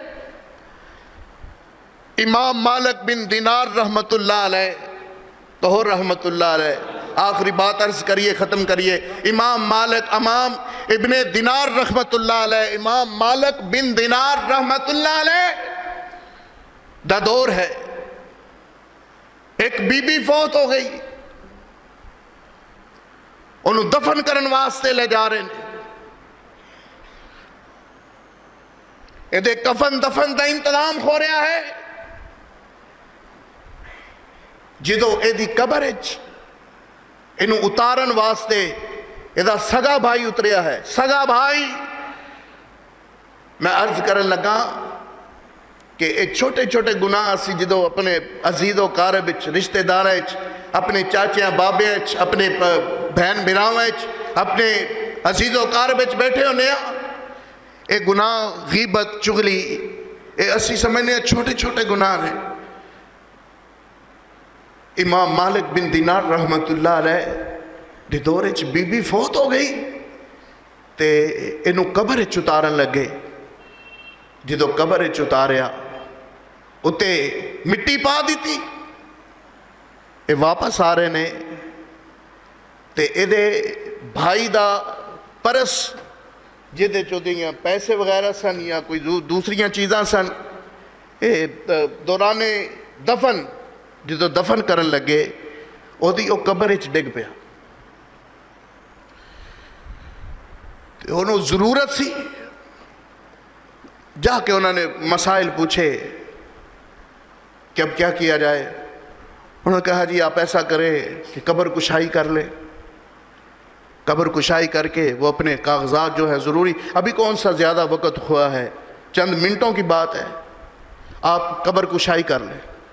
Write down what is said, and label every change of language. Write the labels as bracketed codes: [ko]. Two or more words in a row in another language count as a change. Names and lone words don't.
[pa] امام مالک بن دینار [ar] رحمت اللہ علیہ، [pa] طہر [ar] رحمت اللہ علیہ، [pa] آخری بات عرض کریے ختم کریے، امام مالک امام ابن دینار [ar] رحمت اللہ علیہ، [pa] امام مالک بن دینار رحمت اللہ علیہ دا دور ہے، ایک بی بی فوت ہو گئی، انہوں دفن کرن واسطے لے جا رہے ہیں، یہ کفن دفن دا انتظام ہو رہا ہے، جدو ایدی قبرچ انہوں اتارن واسطے ایدہ سگا بھائی اتریا ہے، سگا بھائی میں عرض کرن لگا کہ ایک چھوٹے چھوٹے گناہ سی جدو اپنے عزیز و قاربچ رشتہ دارچ، اپنے چاچیاں بابیچ، اپنے بہن براوچ، اپنے عزیز و قاربچ بیٹھے ہونے اے گناہ غیبت چغلی اے اسی سمجھنے چھوٹے چھوٹے گناہ ہیں۔ امام مالک بن دینار [ar] رحمت اللہ علیہ [pa] دی دورچ بی بی فوت ہو گئی تے انہوں قبرچ اتارن لگے، جدو قبرچ اتاریا اتے مٹی پا دیتی، اے واپس آ رہے نے تے اے دے بھائی دا پرس جدے چودیاں پیسے وغیرہ سن یا کوئی دوسریاں چیزاں سن، اے دوران دفن جدو دفن کرن لگے او دی او قبرچ ڈگ پیا، انہوں ضرورت سی جا کے [ur] انہوں نے مسائل پوچھے کہ اب کیا کیا جائے، انہوں نے کہا جی آپ ایسا کریں کہ قبر کشائی کر لیں، قبر کشائی کر کے وہ اپنے کاغذات جو ہے ضروری، ابھی کون سا زیادہ وقت ہوا ہے، چند منٹوں کی بات ہے، آپ قبر کشائی کر لیں۔